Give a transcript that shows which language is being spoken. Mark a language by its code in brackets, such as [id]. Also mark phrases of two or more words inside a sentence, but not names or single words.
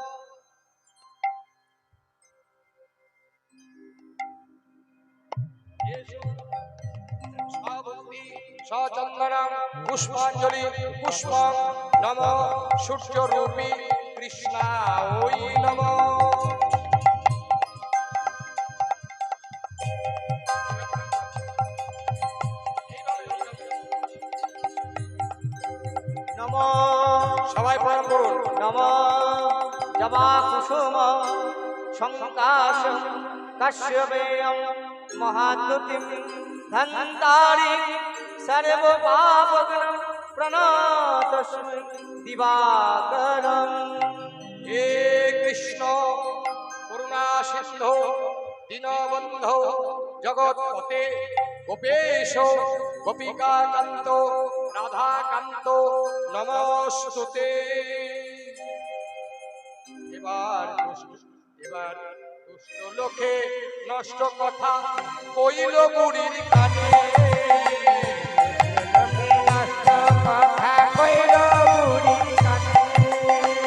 [sa] सचन्दनं पुष्पाञ्जलि पुष्पं नमः सूर्यरूपी कृष्णाय नमः। नमो [bn] সবাই প্রণাম করুন। [sa] नमो जवा कुसुम शंकाश कश्यपेयं महाद्युतिं धन्तारि सर्वपापघ्नं प्रणतस्मै दिवाकरम्। हे कृष्ण करुणा सिंधो दीनबन्धो जगत्पते गोपेश गोपिकाकान्त राधाकान्त नमस्तुते। [bn] এবার দুষ্ট লোকে নষ্ট কথা কইল বুড়ির কানে। নষ্ট কথা কইল বুড়ির কানে।